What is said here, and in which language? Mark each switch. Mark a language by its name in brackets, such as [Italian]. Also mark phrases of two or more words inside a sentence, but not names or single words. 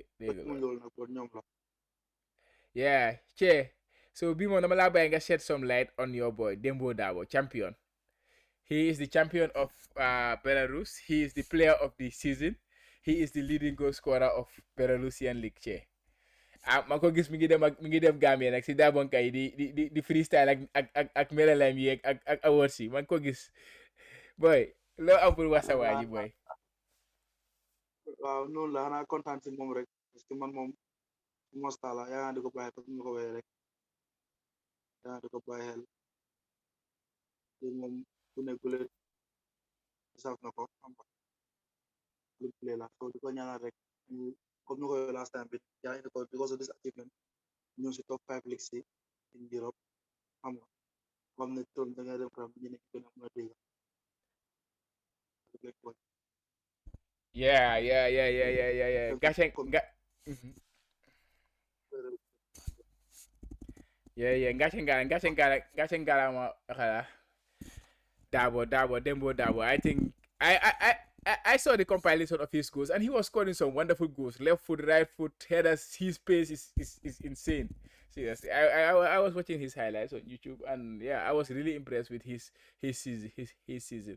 [English] go. Yeah, che. So Bimo Namalaba and shed some light on your boy Dembo Dabo, champion. He is the champion of Belarus. He is the player of the season. he is the leading goal scorer of Belarusian League che. [Wolof] Ah, ma ko gis mi ngi dem Gambia nag si daabonka yi di freestyle ak melalam yi ak awards yi man ko gis boy loo am pour wax sa waa ji boy. waaw noonu la xanaa kontaan si moom rek [French] parce que [Wolof] man moom mosta la yaa di ko bàyyi comme ni ma ko waxee rek yaa di ko bàyyi xel te moom bu ne gulet saf na ko xam nga lu play la so di ko ñaanal rek ñu comme ni ko waxee [English] last time [Wolof] bi yaa indi ko [English] because of this achievement [Wolof] ñu si [English] top 5 leagues [Wolof] yi [English] in Europe [Wolof] xam nga xam ne toon da ngay dem kanam ñu nekk gën a mën a dégg Yeah. Gaceng comme ga. Yeah. Gaceng ngala ma kala. Dabo. [English] I think I saw the compilation of his goals and he was scoring some wonderful goals. Left foot, right foot, headers. His pace is insane. Seriously, I was watching his highlights on YouTube and yeah, I was really impressed with his season.